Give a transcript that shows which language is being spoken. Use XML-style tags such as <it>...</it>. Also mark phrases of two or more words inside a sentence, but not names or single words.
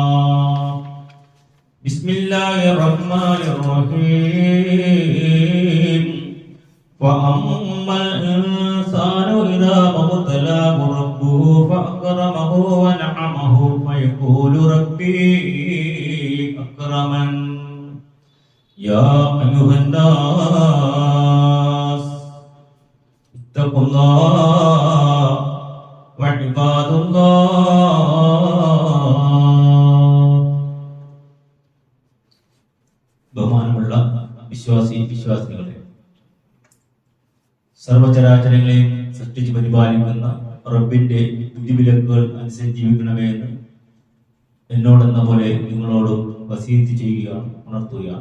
<ar>بسم الله الرحمن الرحيم فأما الإنسان إذا ما ابتلاه ربه فأكرمه ونعمه فيقول ربي أكرمن يا أيها الناس اتقوا الله وعباد الله</ar> <ml>ബഹുമാനമുള്ള വിശ്വാസികളെ സർവചരാചരങ്ങളെയും സൃഷ്ടിച്ച് പരിപാലിക്കുന്ന റബ്ബിന്റെ വിധിവിലക്കുകൾ അനുസരിച്ച് ജീവിക്കണമേ എന്ന് എന്നോടെന്ന പോലെ നിങ്ങളോട് വസീയത്ത് ചെയ്യുകയാണ്, ഉണർത്തുകയാണ്.</ml>